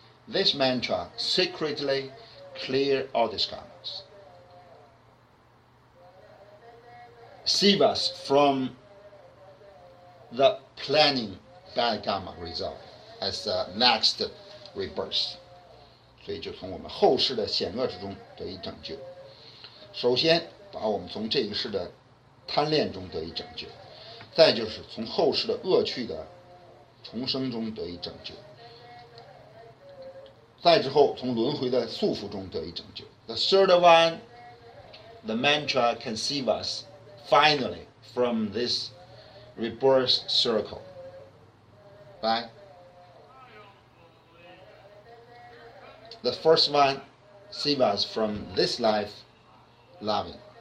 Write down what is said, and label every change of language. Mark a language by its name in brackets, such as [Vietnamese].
[English] This mantra secretly clear all these karmas, save us from the planning bad karma result as the next rebirth. [Chinese] 所以就从我们后世的险恶之中得以拯救。首先把我们从这一世的贪恋中得以拯救，再就是从后世的恶趣的重生中得以拯救，再之后从轮回的束缚中得以拯救。 [English] The third one, the mantra can save us finally from this rebirth circle. Right? The first one save us from this life loving.